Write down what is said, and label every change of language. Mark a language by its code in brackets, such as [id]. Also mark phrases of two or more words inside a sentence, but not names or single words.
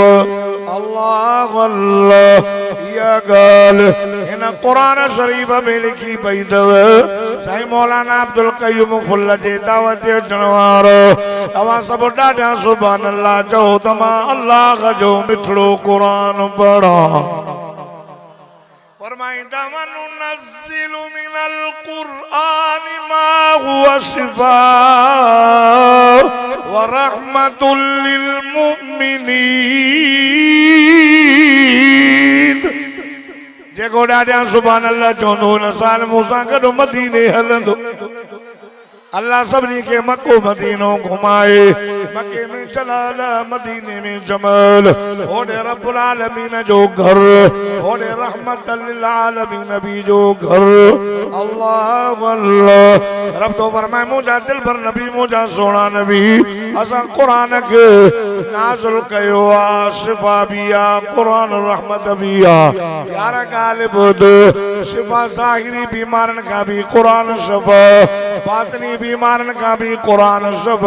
[sd] अल्लाह अल्लाह इहा ॻाल्हि हिन क़ुरान शरीफ़ में लिखी पई अथव। साईं मौलाना अब्दुल कयूम फुल जे दावत ते अचण वारो तव्हां सभु ॾाढा [ar] سبحان الله [sd] चओ त मां अल्लाह जो मिठड़ो क़ुरान पढ़ां। [ar] फरमाईंदा ونُنزل من القرآن ما هو شفاء ورحمة للمؤمنين. [sd] जेको ॾाढा [ar] سبحان الله [sd] चवंदो हुन साल मूंसां गॾु मदीने हलंदो। अल्लाह सभिनी खे मको मदीनो घुमाए मके में चलाल मदीने में जमाल होॾे [ar] رب العالمين [sd] जो घर होॾे [ar] رحمة للعالمين [sd] बि जो घर। अल्लाह अल्लाह रब तो फरमाए मुंहिंजा दिल पर नबी मुंहिंजा सोना नबी असां क़ुरान खे नाज़िल कयो आहे शिफ़ा बि आहे क़ुरान रहमत बि आहे। यार ॻाल्हि ॿुध शिफ़ा ज़ाहिरी बीमारनि खां बि क़ुरान शिफ़ा बातिनी बीमारनि खां बि क़ुरान शिफ़ा।